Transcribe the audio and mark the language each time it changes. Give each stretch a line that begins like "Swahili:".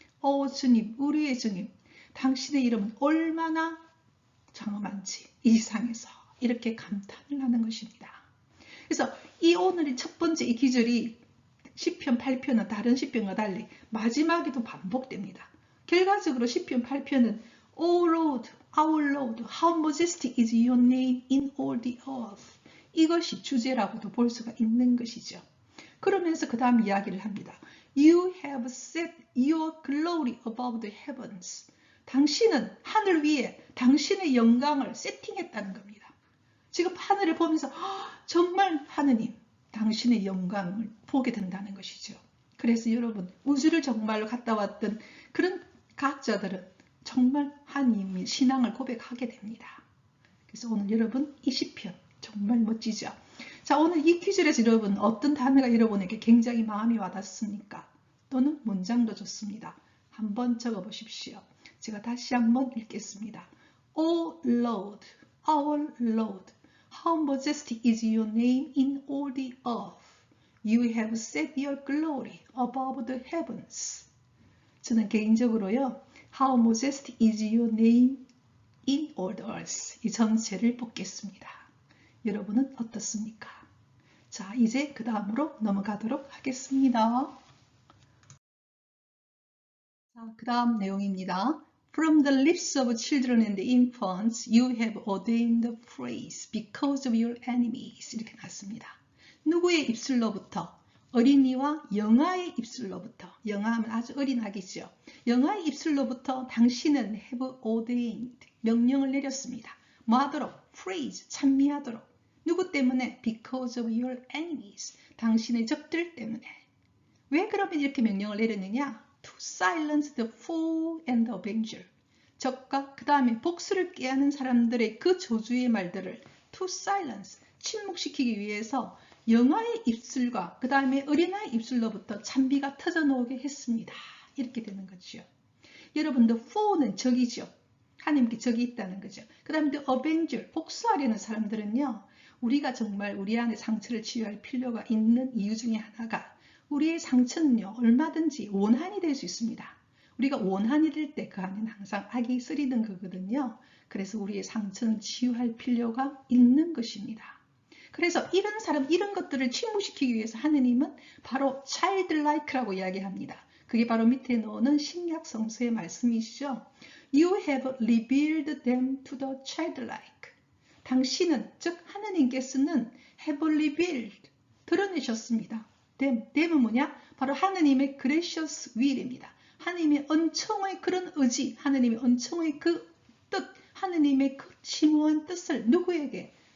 Korean: 오 주님, 우리의 주님, 당신의 이름은 얼마나 장엄한지 이 세상에서 이렇게 감탄을 하는 것입니다. 그래서 이 오늘의 첫 번째 이 기절이 시편 8편은 다른 시편과 달리 마지막에도 반복됩니다. 결과적으로 시편 8편은
English: O Lord, our Lord, how majestic is your name in all the earth.
Korean: 이것이 주제라고도 볼 수가 있는 것이죠. 그러면서 그 다음 이야기를 합니다.
English: You have set your glory above the heavens.
Korean: 당신은 하늘 위에 당신의 영광을 세팅했다는 겁니다. 지금 하늘을 보면서 정말 하느님, 당신의 영광을 보게 된다는 것이죠. 그래서 여러분 우주를 정말로 갔다 왔던 그런 과학자들은 정말 하나님의 신앙을 고백하게 됩니다. 그래서 오늘 여러분 이 시편 정말 멋지죠. 자, 오늘 이 퀴즈에서 여러분 어떤 단어가 여러분에게 굉장히 마음이 와닿습니까? 또는 문장도 좋습니다. 한번 적어보십시오. 제가 다시 한번 읽겠습니다.
English: O Lord, our Lord, how majestic is your name in all the earth. You have set your glory above the heavens.
Korean: 저는 개인적으로요.
English: How majestic is your name in all the earth.
Korean: 이 전체를 뽑겠습니다. 여러분은 어떻습니까? 자, 이제 그 다음으로 넘어가도록 하겠습니다. 자, 그 다음 내용입니다.
English: From the lips of children and infants, you have ordained the praise because of your enemies.
Korean: 이렇게 나왔습니다. 누구의 입술로부터? 어린이와 영아의 입술로부터. 영아하면 아주 어린 아기죠. 영아의 입술로부터 당신은
English: have ordained,
Korean: 명령을 내렸습니다. 뭐 하도록? praise, 찬미하도록. 누구 때문에?
English: because of your enemies,
Korean: 당신의 적들 때문에. 왜 그러면 이렇게 명령을 내렸느냐?
English: to silence the fool and the avenger.
Korean: 적과 그 다음에 복수를 꾀하는 사람들의 그 조주의 말들을
English: to silence,
Korean: 침묵시키기 위해서 영아의 입술과 그 다음에 어린아이의 입술로부터 찬비가 터져나오게 했습니다. 이렇게 되는 거죠. 여러분,
English: the fool
Korean: 는 적이죠. 하나님께 적이 있다는 거죠. 그 다음에
English: the avenger,
Korean: 복수하려는 사람들은요. 우리가 정말 우리 안에 상처를 치유할 필요가 있는 이유 중에 하나가 우리의 상처는요. 얼마든지 원한이 될 수 있습니다. 우리가 원한이 될 때 그 안에는 항상 악이 쓰리는 거거든요. 그래서 우리의 상처는 치유할 필요가 있는 것입니다. 그래서 이런 사람, 이런 것들을 침묵시키기 위해서 하느님은 바로 childlike라고 이야기합니다. 그게 바로 밑에 나오는 신약 성서의 말씀이시죠.
English: You have revealed them to the childlike.
Korean: 당신은, 즉 하느님께서는 have revealed, 드러내셨습니다. them은 뭐냐? 바로 하느님의
English: gracious will
Korean: 입니다. 하느님의 은총의 그런 의지, 하느님의 은총의 그 뜻, 하느님의 그 심오한 뜻을 누구에게?